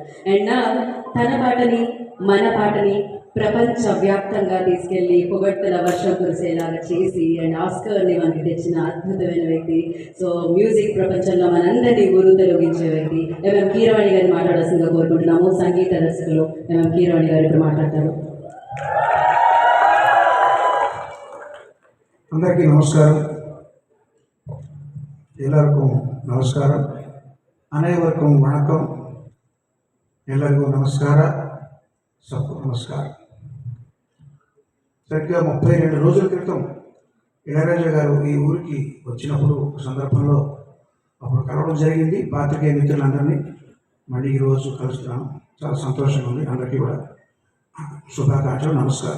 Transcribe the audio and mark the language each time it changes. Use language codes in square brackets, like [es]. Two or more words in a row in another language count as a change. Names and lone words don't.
[te] అండ్ నా తన పాటని మన పాటని ప్రపంచవ్యాప్తంగా తీసుకెళ్ళి పొగడ్తల వర్షం కురిసేలాగా చేసి అండ్ ఆస్కర్ని మనకి తెచ్చిన అద్భుతమైన వ్యక్తి. సో మ్యూజిక్ ప్రపంచంలో మనందరినీ గురు తొలగించే వ్యక్తి ఎంఎం కీరవాణి గారిని మాట్లాడాల్సిందిగా కోరుకుంటున్నాము. సంగీత దర్శకులు ఎంఎం కీరవాణి గారు ఇప్పుడు మాట్లాడతారు. అందరికీ నమస్కారం. [kn] ಎಲ್ಲರಿಗೂ ನಮಸ್ಕಾರ. [ta] அனைவருக்கும் வணக்கம். [kn] ಎಲ್ಲರಿಗೂ నమస్కార. [hi] सबको नमस्कार. [te] సరిగ్గా 32 రోజుల క్రితం ఇళయరాజా గారు ఈ ఊరికి వచ్చినప్పుడు ఒక సందర్భంలో అప్పుడు కలవడం జరిగింది. పాత్రికేయ మిత్రులందరినీ మళ్ళీ ఈరోజు కలుస్తున్నాను. చాలా సంతోషంగా ఉంది. అందరికీ కూడా శుభాకాంక్షలు, నమస్కారం.